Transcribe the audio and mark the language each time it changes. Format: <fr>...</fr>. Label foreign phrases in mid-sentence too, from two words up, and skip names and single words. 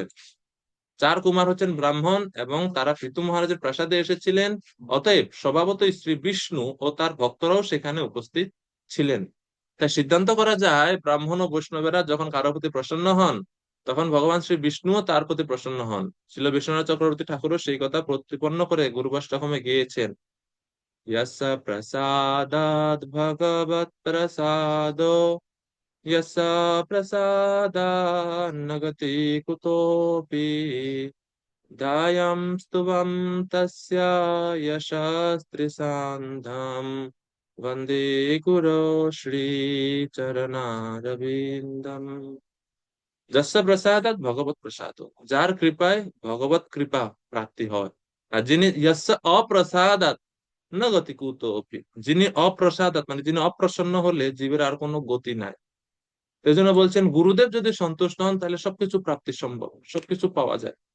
<bn>4 কুমার হচ্ছেন ব্রাহ্মণ এবং তারা পৃথু মহারাজের প্রাসাদে এসেছিলেন, অতএব স্বভাবতই শ্রী বিষ্ণু ও তার ভক্তরাও সেখানে উপস্থিত ছিলেন। তাই সিদ্ধান্ত করা যায়, ব্রাহ্মণ ও বৈষ্ণবেরা যখন কারো প্রতি প্রসন্ন হন, তখন ভগবান শ্রী বিষ্ণুও তার প্রতি প্রসন্ন হন। শিল বিশ্বনাথ চক্রবর্তী ঠাকুরও সেই কথা প্রতিপন্ন করে গুরুবাষ্টকমে গিয়েছেন,</bn> <sa>यस्य प्रसादात् भगवत् प्रसादो यस्य प्रसादान्न गति कुतोऽपि ध्यायं स्तुवं तस्य यशस्त्रिसान्धं वन्दे गुरो श्रीचरणारविन्दम्। যস্য প্রসাদাৎ ভগবত প্রসাদ,</sa> <bn>যার কৃপায় ভগবত কৃপা প্রাপ্তি হয়। আর যিনি</bn> <sa>যস্য অপ্রসাদাৎ ন গতি কুতোপি,</sa> <bn>যিনি অপ্রসাদাৎ মানে যিনি অপ্রসন্ন হলে জীবের আর কোনো গতি নাই। এই জন্য বলছেন, গুরুদেব যদি সন্তুষ্ট হন তাহলে সবকিছু প্রাপ্তি সম্ভব, সবকিছু পাওয়া যায়।</bn>